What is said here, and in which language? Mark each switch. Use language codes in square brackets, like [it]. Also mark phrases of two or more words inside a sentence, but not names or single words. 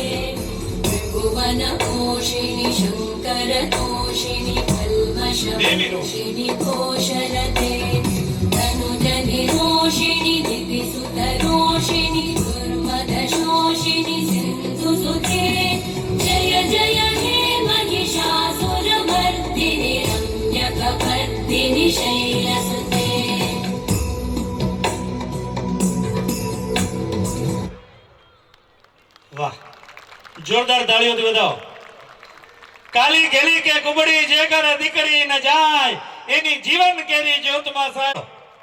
[sa] त्रिभुवनपोषिणि शङ्करतोषिणि कल्मषमोषिणि घोषरते तनुजनिरोषिणि दिविसुतरोषिणि दुर्मदशोषिणि सिन्धुसुते जय जय हे महिषासुरमर्दिनि रम्यकपर्दिनि शैलसुते [gu] વાહ, જોરદાર તાળીઓથી વધાવો. કાલી ગેલી કે કુબડી જે કરે દીકરી ન જાય એની જીવન કેરી જ્યોતમાં સાહેબ